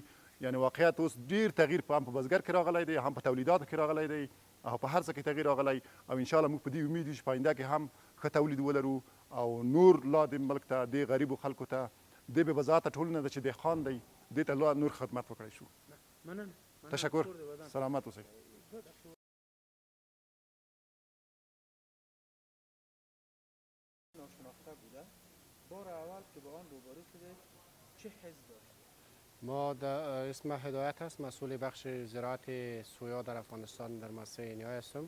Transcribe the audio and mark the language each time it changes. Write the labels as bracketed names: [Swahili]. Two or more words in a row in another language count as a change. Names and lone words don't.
[Pashto] یعنې واقعیت اوس ډېر تغییر هم په بزګر کې راغلی دی، هم په تولیداتو کې راغلی دی او په هر څه کې تغییر راغلی او انشاءالله موږ په دې امید یو چې په آینده کې هم ښه تولید ولرو او نور لا د ملک ته د غریبو خلکو ته د بې وضاحته ټولنه ده چې دهقان دی دې ته لا نور خدمت وکړی شو. تشکر. سلامت اوسئ. [Persian] ناشناخته بوده. بار اول که با آن روبرو شده چه حس داشت؟ ما اسم هدایت هست، مسئول بخش زراعت سویا در افغانستان در مؤسسه انیای هستم.